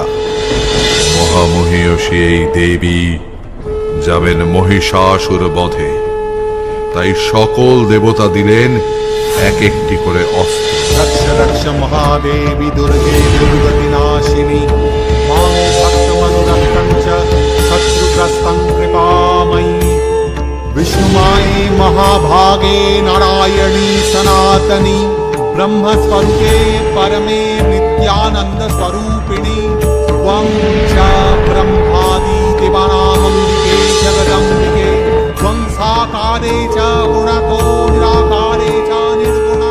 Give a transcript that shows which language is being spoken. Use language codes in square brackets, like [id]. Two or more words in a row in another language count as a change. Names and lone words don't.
[bn] মহামহিষী এই দেবী যাবেন মহিষাসুর বধে, তাই সকল দেবতা দিলেন এক একটি করে অস্ত্র। [sa] রক্ষ রক্ষ মহাদেবী দুর্গে দুর্গতি নাশিনী, মাং ভক্তমনুরক্তং চ শত্রু विप्रस्तं कृपामयी विष्णुमाये महाभागे नारायणी सनातनी ब्रह्मस्वरूपे परमे नित्यानंद स्वरूपिणी त्वं च ब्रह्मादि दिवानामम्बिके जगदम्बिके त्वं साकारे च गुणतो निराकारे च निर्गुणा।